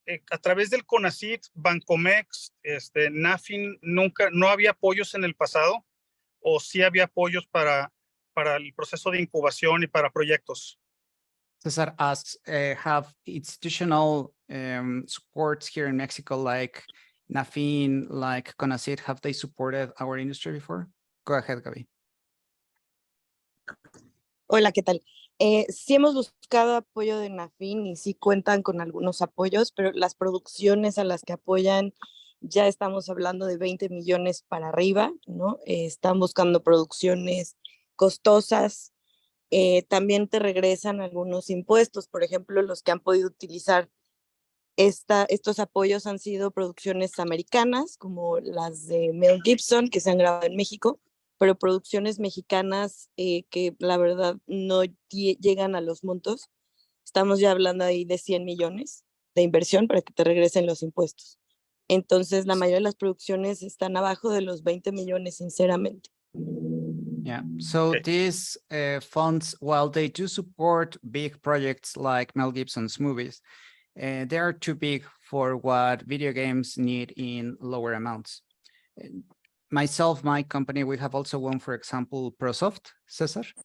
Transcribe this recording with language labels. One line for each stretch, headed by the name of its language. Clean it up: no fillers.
Spanish: A través del CONACYT, Bancomex, NAFIN, no había apoyos en el pasado, o sí había apoyos para el proceso de incubación y para proyectos.
English: Cesar asks, have institutional supports here in Mexico, like NAFIN, like CONACYT, have they supported our industry before? Go ahead, Gaby.
Spanish: Hola, ¿qué tal? Sí hemos buscado apoyo de NAFIN y sí cuentan con algunos apoyos, pero las producciones a las que apoyan ya estamos hablando de 20 millones para arriba, ¿no? Están buscando producciones costosas. También te regresan algunos impuestos, por ejemplo, los que han podido utilizar estos apoyos han sido producciones americanas, como las de Mel Gibson, que se han grabado en México, pero producciones mexicanas que la verdad no llegan a los montos. Estamos ya hablando ahí de 100 millones de inversión para que te regresen los impuestos. Entonces, la mayoría de las producciones están abajo de los 20 millones, sinceramente.
English: Yeah, so these funds, while they do support big projects like Mel Gibson's movies, they are too big for what video games need in lower amounts. Myself, my company, we have also won, for example, ProSoft, Cesar.